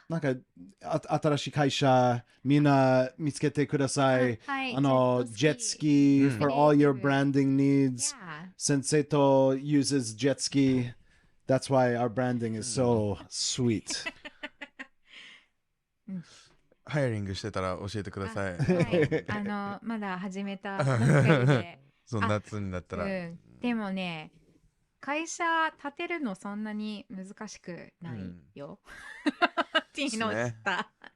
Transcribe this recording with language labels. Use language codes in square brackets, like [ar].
[ja] なんか新しい会社みんな見つけてください。はい。 [en] jet ski for all your branding needs. Yeah. Senseito uses jet ski. That's why our branding is so sweet. [ja] ハイアリングしてたら教えてください。はい。まだ始めたばっかりで。その夏になったら。うん。でもね、会社建てるのそんなに難しくないよ。っていうのを知った。